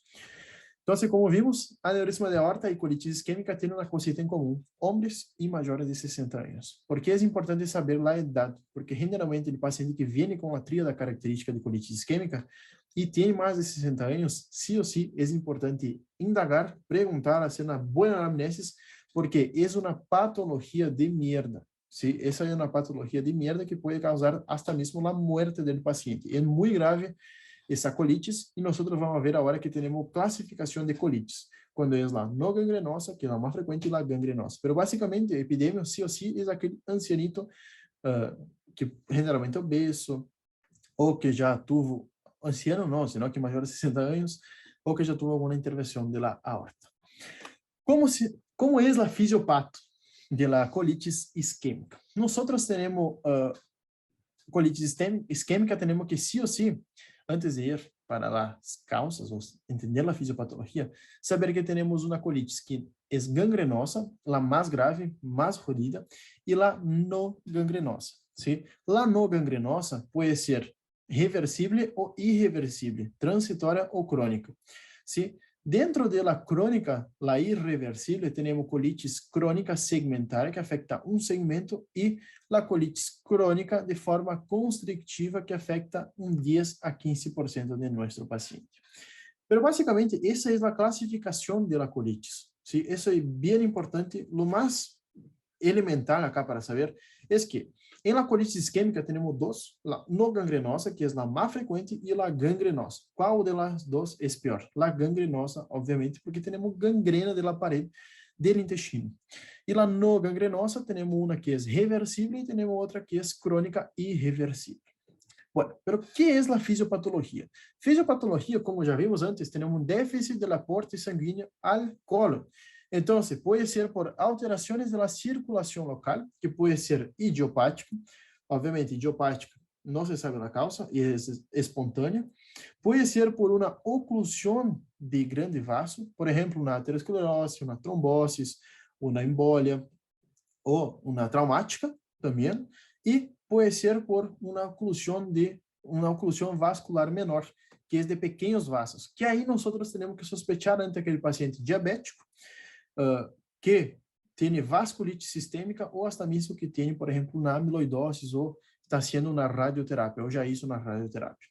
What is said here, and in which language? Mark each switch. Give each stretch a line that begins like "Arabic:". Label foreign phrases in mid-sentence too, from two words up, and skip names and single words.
Portuguese: Então, como vimos, aneurisma de aorta e colite isquêmica têm uma coisa em comum, homens e maiores de 60 anos. Por que é importante saber a idade? Porque generalmente o paciente que vem com a tríada característica de colite isquêmica e tem mais de 60 anos, sim ou sim, é importante indagar, perguntar, fazer uma boa anamnese, porque é uma patologia
Spanish: de mierda. Sí,
Portuguese: essa é uma patologia
Spanish: de mierda
Portuguese: que pode causar até mesmo a morte do paciente. É muito grave essa colitis, e nós vamos ver agora que temos classificação de colitis, quando é a não gangrenosa, que é a mais frequente, e a gangrenosa. Mas, basicamente, a epidemia, sim ou sim, é aquele ancianito que generalmente é obeso, ou que já teve, anciano não, senão que maior de 60 anos, ou que já teve alguma intervenção da aorta. Como é a fisiopato
Spanish: de la colitis
Portuguese: isquêmica? Nós temos colitis isquêmica, temos que sim ou sim, antes de ir para as causas, ou entender a fisiopatologia, saber que temos uma colitis que é gangrenosa, a mais grave, mais jodida, e a não gangrenosa.
Spanish: ¿Sí?
Portuguese: A não gangrenosa pode ser reversível ou irreversível, transitória ou crônica.
Spanish: ¿Sí?
Portuguese: Dentro
Spanish: de la
Portuguese: crônica, la irreversível, temos colitis crônica segmentária, que afeta um segmento, e
Spanish: la colitis
Portuguese: crônica de forma constrictiva, que afeta 10 a 15% de nosso paciente. Pero, basicamente, essa é a classificação
Spanish: de la colitis. ¿Sí?
Portuguese: Isso é bem importante. Lo mais elemental acá para saber é que em la colitis isquêmica temos duas, a não gangrenosa, que é a mais frequente, e a gangrenosa. Qual delas duas é pior? A gangrenosa, obviamente, porque temos gangrena da parede do intestino. E a não gangrenosa, temos uma que é reversível e temos outra que é crônica irreversível.
Spanish: Bueno, pero ¿qué es la fisiopatología? Fisiopatología, como ya vimos antes, tenemos un déficit del aporte sanguíneo al colon. Entonces, puede ser por alteraciones de la circulación local, que puede ser idiopática. Obviamente, idiopática no se sabe la causa y es espontánea. Puede ser por una oclusión de grande vaso, por ejemplo, una aterosclerose, una trombosis, una embolia o una traumática también.
Portuguese: E pode ser por uma oclusão vascular menor, que é de pequenos vasos, que aí nós temos que sospechar ante aquele paciente diabético, que tem vasculite sistêmica, ou até mesmo que tem, por exemplo, uma amiloidose, ou está sendo uma radioterapia, ou já isso na radioterapia.